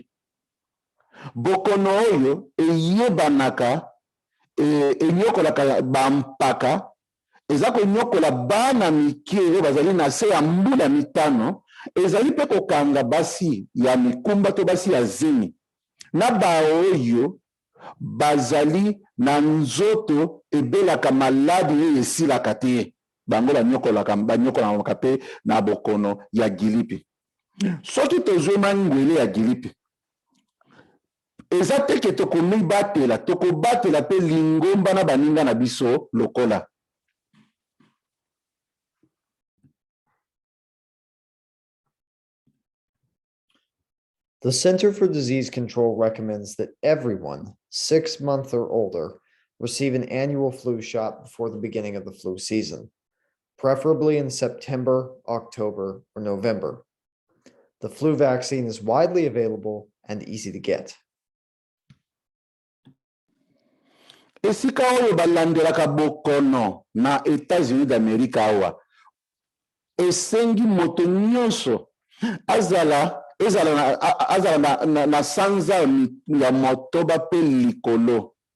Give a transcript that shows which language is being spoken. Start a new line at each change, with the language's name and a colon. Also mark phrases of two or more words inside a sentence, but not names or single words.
Lingala: Bokono oyo eyebanaka enyokolaka bampaka, eza konyokola bana mike oyo bazali na se ya mbula mitano, ezali pe kokanga basi ya mikumba to basi ya zemi, na baoyo bazali na nzoto ebelaka maladi oyo esilaka te, bango banyokolaka pe na bokono ya gilipi. Soki tozwe mangwele ya gilipi, eza teke tokomibatela, tokobatela pe lingomba na baninga na biso lokola.
English: The Center for Disease Control recommends that everyone 6 months or older receive an annual flu shot before the beginning of the flu season, preferably in September, October, or November. The flu vaccine is widely available and easy to get.
Lingala: Esika oyo balandelaka bokono na États-Unis d'Amérique awa, esengi moto nyonso azala na sanza ya motoba pe likolo.